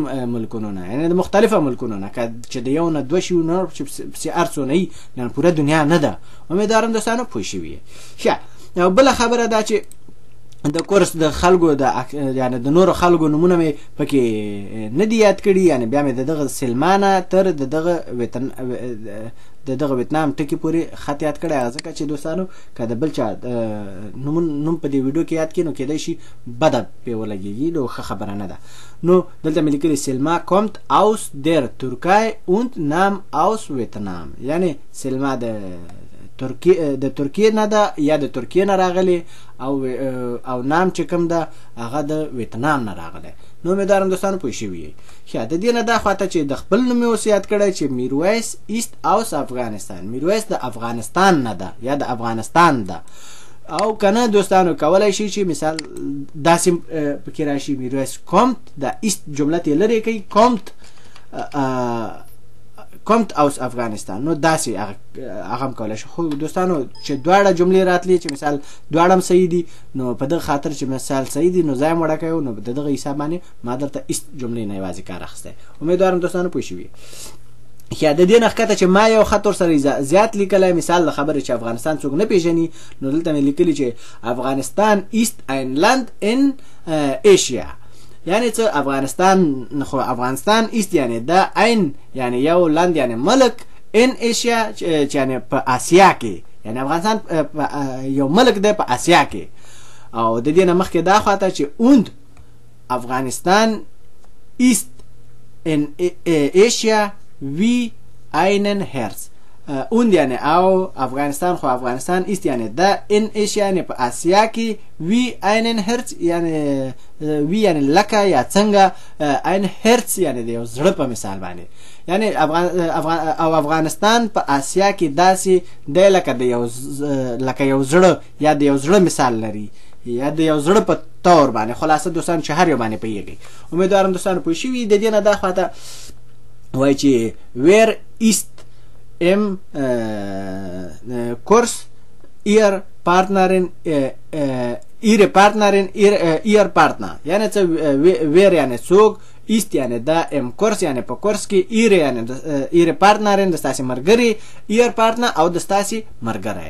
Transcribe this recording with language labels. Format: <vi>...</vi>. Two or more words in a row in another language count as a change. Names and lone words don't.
<ps>ملکونو نه یعنی د مختلفه ملکونو نه که چې د یو نه دوه شي نه چې پسې هر څو نه وي یعنې پوره دنیا نه ده امیدوارم دوستانو پوه شوي ښه او بله خبره دا چې د کورس د خلکو یعنی د نورو خلکو نومونه مې پکې نه دي یاد کړي یعنی بیا مې د دغه سلمانه تر د دغه ویتنام ټکي پورې خط یاد کړی هغه ځکه چې دوستانو که د بل چا نوم په دې ویډیو کې یاد کړي نو کیدای شي بده پرې ولګېږي نو ښه خبره نه ده نو دلته مې لیکلي سلما</ps> <de>kommt aus der Türkei und nahm aus Vietnam</de> <ps>یعنی سلما د ترکیې نه ده یا د ترکیې نه راغلی او نام چې کوم ده هغه د ویتنام نه راغلی نو امیدوارم دوستانو پوه شوي یې ښه د دې نه دا خواته چې د خپل نوم مې اوس یاد کړی چې میرویس ایست aus افغانستان میرویس د افغانستان نه ده یا د افغانستان ده او کنه دوستانو کولی شي چې مثال داسې پکې راشي میرویس kommt د ایست جمله ترې لرې کوي</ps> <de>kommt aus Afghanistan</de> <ps>نو داسې هغه هم کولی شي خو دوستانو چې دواړه جملې راتلي چې مثال دواړه هم صحیح دي نو په دغه خاطر چې مثال صحیح دي نو ځای هم وړه کوي نو د دغه حساب باندې ما دلته ایست جملې نه یوازې کار اخیستی امیدوارم دوستانو پوه شوي یا د دې نه ښکته چې ما یو خط ورسره زیات لیکلی مثال د خبرې چې افغانستان څوک نه پیژني نو دلته مې لیکلي چې افغانستان</ps> <de>ist ein Land in Asia</de> <ps>یعنی څه افغانستان خو افغانستان ایست یعنی دا عین یعنی یو لاند یعنی ملک</ps> <de>in Asia</de> <ps>چې یعنی په آسیا کې یعنی افغانستان یو ملک دی په آسیا کې او د دې نه مخکې دا خواته چې und افغانستان</ps> <de>ist in Asia wie einen Herz und</de> <ps>یعنی او افغانستان خو افغانستان است یعنی دا</ps> <de>in Asia</de> <ps>یعنی په آسیا کې</ps> <de>wie einen Herz</de> <ps>یعنی وی یعنی لکه یا څنګه ein Herz یعنی د یو زړه په مثال باندې یعنی افغانستان په آسیا کې داسې دی لکه یو زړه یا د یو زړه مثال لري یا د یو زړه په طور باندې خلاصه دوستان چې هر یو باندې پوهېږئ امیدوارم دوستان پوه شوي د دې نه دا خواته وایي چې</ps> <de>where ist im Kurs ihre Partner ihr Partner</de> <ps>یعنی څه ویر یعنی څوک ist یعنی دا</ps> <de>im Kurs</de> <ps>یعنی په کورس کې ihre یعنی</ps> <de>ihre Partnerin</de> <ps>د ستاسې مرګري</ps> <de>ihr Partner</de> <ps>او د ستاسې مرګری.</ps>